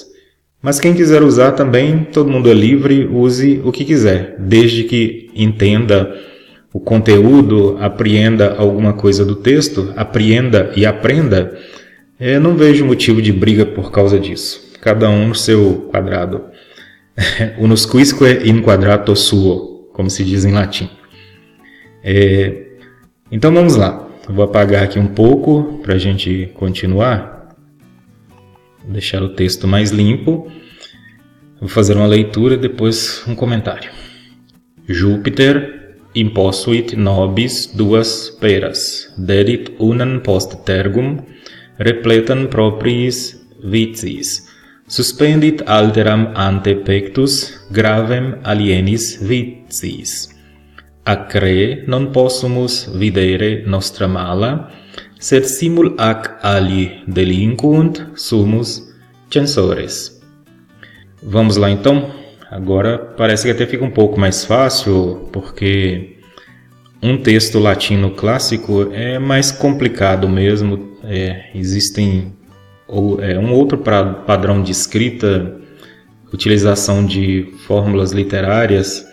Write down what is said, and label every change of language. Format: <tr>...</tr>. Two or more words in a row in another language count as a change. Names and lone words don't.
<pt>Mas quem quiser usar também, todo mundo é livre, use o que quiser, desde que entenda o conteúdo, apreenda alguma coisa do texto, apreenda e aprenda, Eu não vejo motivo de briga por causa disso. Cada um no seu quadrado.</pt> <la>Unus quisque in quadrato suo,</la> <pt>como se diz em latim. Então vamos lá. Eu vou apagar aqui um pouco para a gente continuar. Vou deixar o texto mais limpo. Vou fazer uma leitura e depois um comentário.</pt> <la>Júpiter imposuit nobis duas peras, dedit unam post tergum, repletam propriis vitiis, suspendit alteram ante pectus, gravem alienis vitiis. Acre non possumus videre nostra mala, sed simul ac ali delinquunt sumus censores.</la> <pt>Vamos lá então. Agora parece que até fica um pouco mais fácil, porque um texto latino clássico é mais complicado mesmo. Existem um outro padrão de escrita, utilização de fórmulas literárias.</pt>